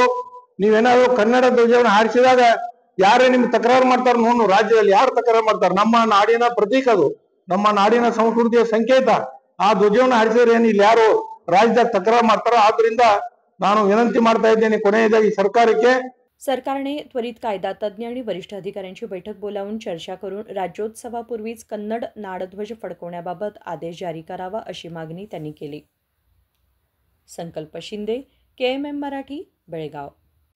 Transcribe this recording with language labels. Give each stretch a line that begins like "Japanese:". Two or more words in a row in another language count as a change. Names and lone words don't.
Kannada: ನೀವೇನಾದ್ರು ಕನ್ನಡ ಧ್ವಜವನ್ನು ಹಾರಿಸಿದಾಗ ಯಾರೇ ನಿಮ್ಗೆ ತಕರಾರು ಮಾಡ್ತಾರೆ ನೋಡು, ರಾಜ್ಯದಲ್ಲಿ ಯಾರು ತಕರಾರು ಮಾಡ್ತಾರೆ? ನಮ್ಮ ನಾಡಿನ ಪ್ರತೀಕ ಅದು, ನಮ್ಮ ನಾಡಿನ ಸಂಸ್ಕೃತಿಯ ಸಂಕೇತ. ಆ ಧ್ವಜವನ್ನು ಹಾರಿಸಿದ್ರೆ ಏನು ಇಲ್ಲಿ ಯಾರು ರಾಜ್ಯದಾಗ ತಕರಾರು ಮಾಡ್ತಾರ? ಆದ್ರಿಂದ ನಾನು विनंती ಮಾಡ್ತಾ ಇದ್ದೇನೆ ಕೊನೆಯದಾಗಿ ಸರ್ಕಾರಕ್ಕೆ.
Marathi: सरकारने त्वरित कायदा तज्ज्ञ आणि वरिष्ठ अधिकाऱ्यांची बैठक बोलावून चर्चा करून राज्योत्सवापूर्वीच कन्नड नाडध्वज फडकवण्याबाबत आदेश जारी करावा अशी मागणी त्यांनी केली. संकल्प शिंदे, KMM मराठी, बेळगाव.